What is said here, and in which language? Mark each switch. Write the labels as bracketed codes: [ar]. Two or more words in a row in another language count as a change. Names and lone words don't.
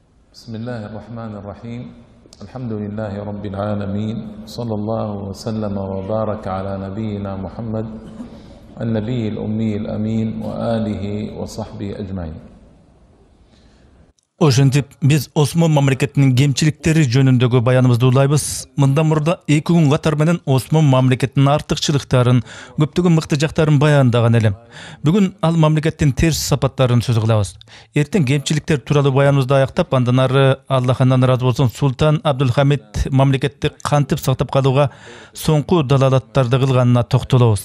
[ar] بسم الله الرحمن الرحيم الحمد لله رب العالمين صلى الله وسلم وبارك على نبينا محمد النبي الأمي الأمين وآله وصحبه أجمعين. [ky] Ошентип биз Осмон мамлекетинин кемчиликтери жөнүндөгү баяныбызды улайбыз. Мындан мурда 2 күн катар менен Осмон мамлекетинин артыкчылыктарын, көптөгөн мыкты жактарын баяндаган элем. Бүгүн ал мамлекеттин терс сапаттарын сөз кылабыз. Эртең кемчиликтер тууралуу баяныбызды аяктап, андан ары Аллахтан ыраазы болсун Султан Абдулхамид мамлекетти кантип сактап калууга соңку далалаттарды кылганына токтолобуз.